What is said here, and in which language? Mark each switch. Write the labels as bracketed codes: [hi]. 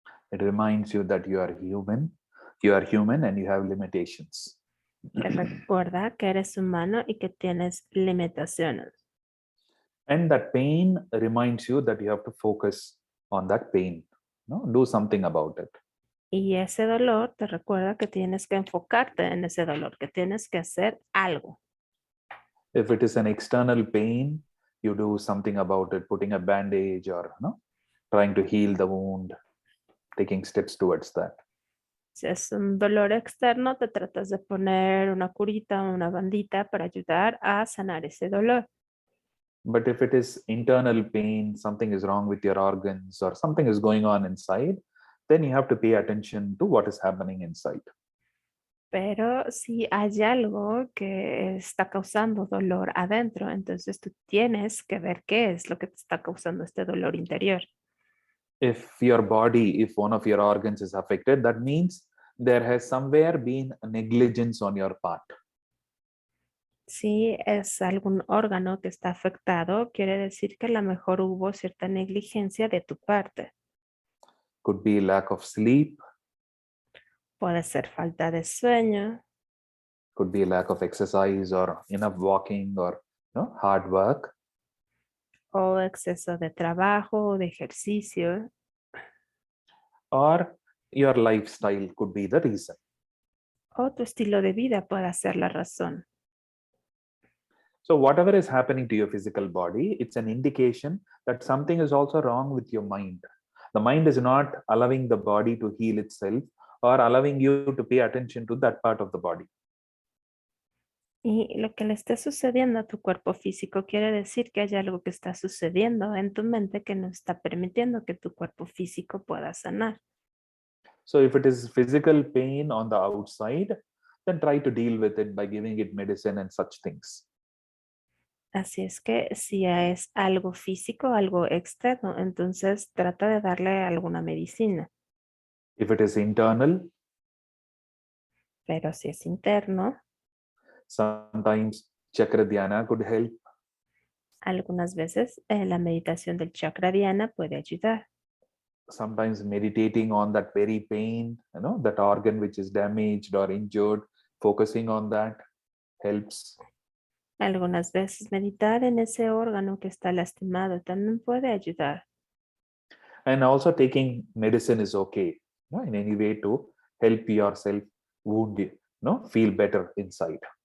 [en] It reminds you that you are human and you have limitations. [es] Te recuerda que eres humano y que tienes limitaciones. [en] And that pain reminds you that you have to focus on that pain. No? Do something about it. [es] Y ese dolor te recuerda que tienes que enfocarte en ese dolor, que tienes que hacer algo. [en] If it is an external pain, you do something about it, putting a bandage or trying to heal the wound, taking steps towards that. [es] Si es un dolor externo, te tratas de poner una curita o una bandita para ayudar a sanar ese dolor. [en] But if it is internal pain, something is wrong with your organs or something is going on inside, then you have to pay attention to what is happening inside. [es] Pero si hay algo que está causando dolor adentro, entonces tú tienes que ver qué es lo que te está causando este dolor interior. [en] If your body, if one of your organs is affected, that means there has somewhere been a negligence on your part. [es] Si es algún órgano que está afectado, quiere decir que a lo mejor hubo cierta negligencia de tu parte. [en] Could be lack of sleep, [es] Puede ser falta de sueño, [en] could be lack of exercise or enough walking or hard work. [es] o exceso de trabajo o de ejercicio, [en] Or your lifestyle could be the reason. [es] o tu estilo de vida puede ser la razón. [en] So whatever is happening to your physical body, it's an indication that something is also wrong with your mind. The mind is not allowing the body to heal itself or allowing you to pay attention to that part of the body. [es] Y lo que le esté sucediendo a tu cuerpo físico quiere decir que hay algo que está sucediendo en tu mente que no está permitiendo que tu cuerpo físico pueda sanar. [en] So if it is physical pain on the outside, then try to deal with it by giving it medicine and such things. [es] Así es que si es algo físico, algo externo, entonces trata de darle alguna medicina. [en] If it is internal, [es] Pero si es interno, [en] sometimes chakra dhyana could help. [es] algunas veces la meditación del chakra diana puede ayudar. [en] Sometimes meditating on that very pain, that organ which is damaged or injured, focusing on that helps. [es] Algunas veces meditar en ese órgano que está lastimado también puede ayudar. [en] And also taking medicine is okay, in any way to help yourself feel better inside.